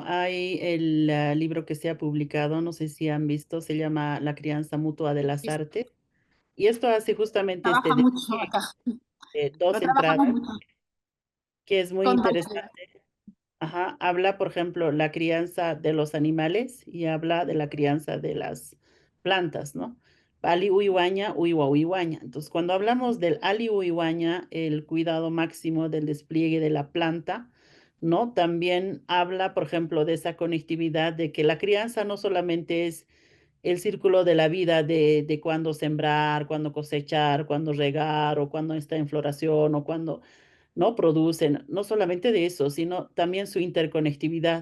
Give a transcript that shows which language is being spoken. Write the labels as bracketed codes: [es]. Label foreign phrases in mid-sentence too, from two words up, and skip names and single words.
[es] Hay el libro que se ha publicado, no sé si han visto, se llama La crianza mutua de las artes. Y esto hace justamente este Trabaja mucho despliegue acá. de Lo dos trabajamos entradas, mucho que es muy con interesante. Ajá, habla, por ejemplo, la crianza de los animales y habla de la crianza de las plantas, ¿no? [ay] Ali uiwaña, uiwa uiwaña. [es] Entonces, cuando hablamos del [ay] ali uiwaña, [es] el cuidado máximo del despliegue de la planta, ¿no? También habla, por ejemplo, de esa conectividad de que la crianza no solamente es el círculo de la vida de cuándo sembrar, cuándo cosechar, cuándo regar o cuándo está en floración o cuándo no producen, no solamente de eso, sino también su interconectividad.